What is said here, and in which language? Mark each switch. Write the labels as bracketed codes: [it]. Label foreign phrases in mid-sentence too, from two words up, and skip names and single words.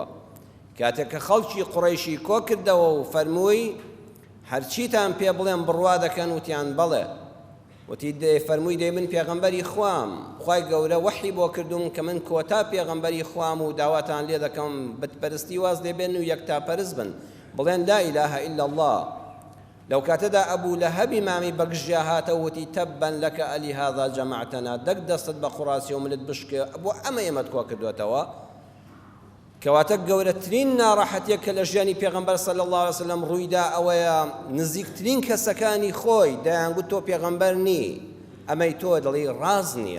[ckb] کاتێک کە خەڵکی قوڕەیشی کۆ کردەوە و فەرمووی هەرچیتان پێ بڵێن بڕوا دەکەن، وتیان بەڵێ. وتی فەرمووی دەی من پێغەمبەری خوام، خوای گەورە وەحی بۆ کردوم کە من کۆتا پێغەمبەری خوام و داواتان لێ دەکەم بتپەرستی واز لێبێن و یەکتاپەرست بن، بڵێن [ar] لا إله إلا الله. [ckb] لەو کاتەدا ئەبوو لەهەبی مامی بەگژیا هاتە وتی [ar] تەبەن لەکە ئەلیهاذا جەمەعتەنا، [ckb] دەک دەستت بە قوڕاسی و ملت بشکێ بۆ ئەمە ئێمەت کۆ کردوێتەوە. کەواتە گەورەترین ناڕەحەتیە کە لە ژیانی پێغەمبەر [ar] صلی الله عليه وسلم [ckb] ڕوویدا ئەوەیە نزیکترین کەسەکانی خۆی دەیانگوت تۆ پێغەمبەر نی، ئەمەی تۆ دڵی ڕاز نییە.